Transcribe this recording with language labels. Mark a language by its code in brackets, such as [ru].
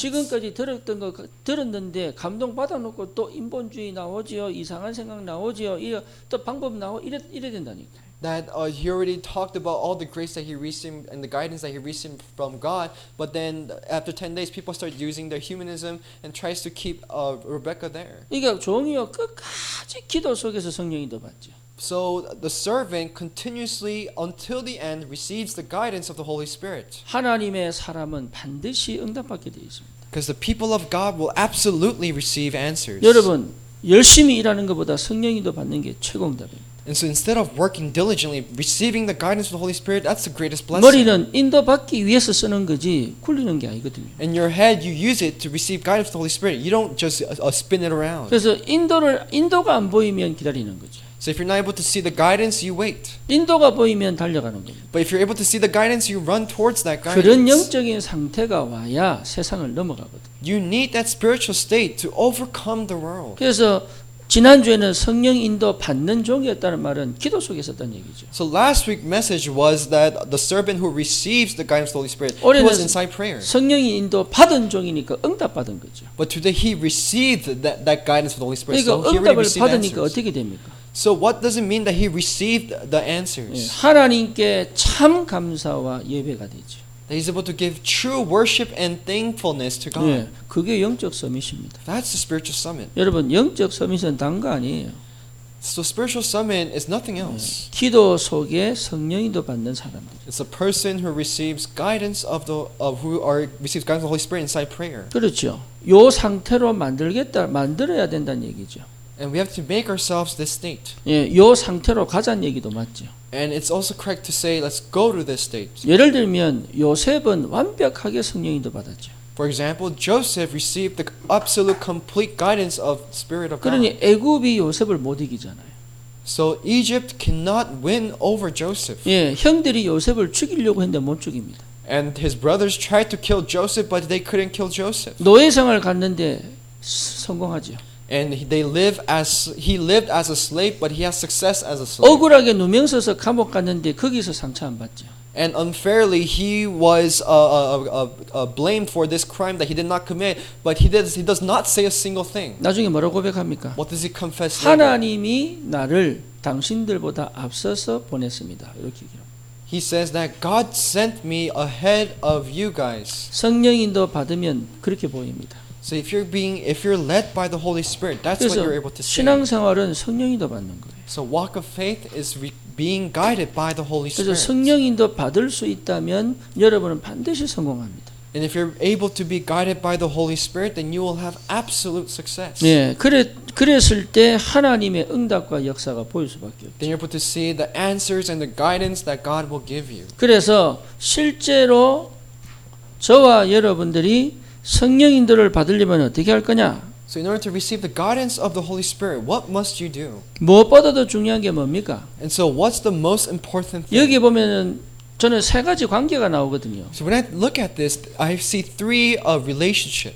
[ko] 지금까지 들었던 거 들었는데 감동 받아놓고 또 인본주의 나오지요, 이상한 생각 나오지요, 또 방법 이래 된다니까. [en] That he already talked about all the grace that he received and the guidance that he received from God, but then after 10 days, people start using their humanism and tries to keep Rebecca there. [ko] 그러니까 종이요 끝까지 기도 속에서 성령이 더 받죠. [en] So the servant continuously until the end receives the guidance of the Holy Spirit. [ko] 하나님의 사람은 반드시 응답받게 되어 있습니다. [en] Because the people of God will absolutely receive answers. [ko] 여러분 열심히 일하는 것보다 성령이 더 받는 게 최고 응답입니다. [en] And so instead of working diligently, receiving the guidance of the Holy Spirit, that's the greatest blessing. [ko] 머리는 인도받기 위해서 쓰는 거지 굴리는 게 아니거든요. [en] In your head, you use it to receive guidance of the Holy Spirit. You don't just spin it around. [ko] 그래서 인도가 안 보이면 기다리는 거죠. [en] So if you're not able to see the guidance, you wait. [ko] 인도가 보이면 달려가는 겁니다. [en] But if you're able to see the guidance, you run towards that [ko] 그런 [en] guidance. [ko] 영적인 상태가 와야 세상을 넘어가거든. [en] You need that spiritual state to overcome the world. [ko] 그래서 지난주에는 성령 인도 받는 종이었다는 말은 기도 속에 있었다는 얘기죠. [en] So last week's message was that the servant who receives the guidance of the Holy Spirit, he was inside prayer. [ko] 성령이 인도 받은 종이니까 응답 받은 거죠. [en] But today he received that guidance of the Holy Spirit. [ko] 그러니까 [en] So he already [ko] 응답을 [en] received [ko] 받으니까 [en] answers. [ko] 어떻게 됩니까? [en] So what does it mean that he received the answers? [ko] 하나님께 참 감사와 예배가 되죠. [en] That he's able to give true worship and thankfulness to God. [ko] 예, 그게 영적 서밋입니다. [en] That's the spiritual summit. [ko] 여러분 영적 서밋은 다른 거 아니에요. [en] So spiritual summit is nothing else. [ko] 기도 속에 성령인도 받는 사람들. [en] It's a person who receives guidance receives guidance of the Holy Spirit inside prayer. [ko] 그렇죠. 요 상태로 만들어야 된다는 얘기죠. [en] And we have to make ourselves this state. [ko] 예, 요 상태로 가자는 얘기도 맞죠. [en] And it's also correct to say, let's go to this state. [ko] 예를 들면 요셉은 완벽하게 성령인도 받았죠. [en] For example, Joseph received the absolute complete guidance of the Spirit of God. [ko] 그러니 애굽이 요셉을 못 이기잖아요. [en] So Egypt cannot win over Joseph. [ko] 예, 형들이 요셉을 죽이려고 했는데 못 죽입니다. [en] And his brothers tried to kill Joseph, but they couldn't kill Joseph. [ko] 노예생활 갔는데 성공하죠. [en] And he lived as a slave, but he has success as a slave. [ko] 억울하게 누명 써서 감옥 갔는데 거기서 상처 안 받죠. [en] And unfairly, he was blamed for this crime that he did not commit, but he does not say a single thing. [ko] 나중에 뭐라고 고백합니까? [en] What does he confess later? [ko] 하나님이 나를 당신들보다 앞서서 보냈습니다. 이렇게 얘기합니다. [en] He says that God sent me ahead of you guys. [ko] 성령인도 받으면 그렇게 보입니다. [en] So if you're led by the Holy Spirit, that's what you're able to see. [ko] 신앙생활은 성령인도 받는 거예요. [en] So walk of faith is being guided by the Holy [ko] 그래서 [en] Spirit. [ko] 성령인도 받을 수 있다면 여러분은 반드시 성공합니다. [en] And if you're able to be guided by the Holy Spirit, then you will have absolute success. [ko] 예, 그랬을 때 하나님의 응답과 역사가 보일 수밖에 없죠. [en] Then you're able to see the answers and the guidance that God will give you. [ko] 그래서 실제로 저와 여러분들이 성령인도를 받으려면 어떻게 할 거냐? [en] So in order to receive the guidance of the Holy Spirit, what must you do? [ko] 무엇보다도 중요한 게 뭡니까? [en] And so what's the most important thing? [ko] 여기 보면은 저는 세 가지 관계가 나오거든요. [en] So when I look at this, I see three relationships.